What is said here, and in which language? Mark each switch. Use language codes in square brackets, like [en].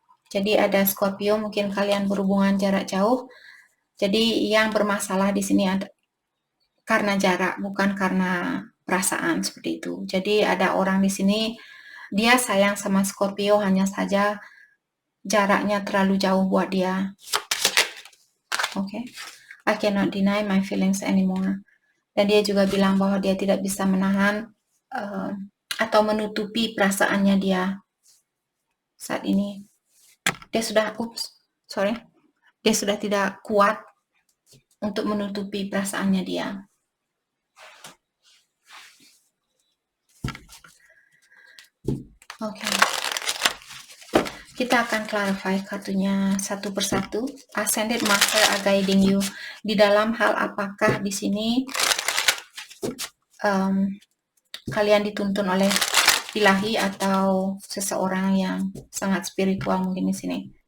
[id] Jadi ada Scorpio, mungkin kalian berhubungan jarak jauh. Jadi yang bermasalah di sini ada karena jarak, bukan karena perasaan seperti itu. Jadi ada orang di sini dia sayang sama Scorpio, hanya saja jaraknya terlalu jauh buat dia. [en] Okay. I cannot deny my feelings anymore. [id] Dan dia juga bilang bahwa dia tidak bisa menahan atau menutupi perasaannya dia saat ini. Dia sudah, dia sudah tidak kuat untuk menutupi perasaannya dia. Okay. Kita akan clarify kartunya satu persatu. [en] Ascended Master are guiding you. [id] Di dalam hal apakah di sini kalian dituntun oleh ilahi atau seseorang yang sangat spiritual mungkin di sini.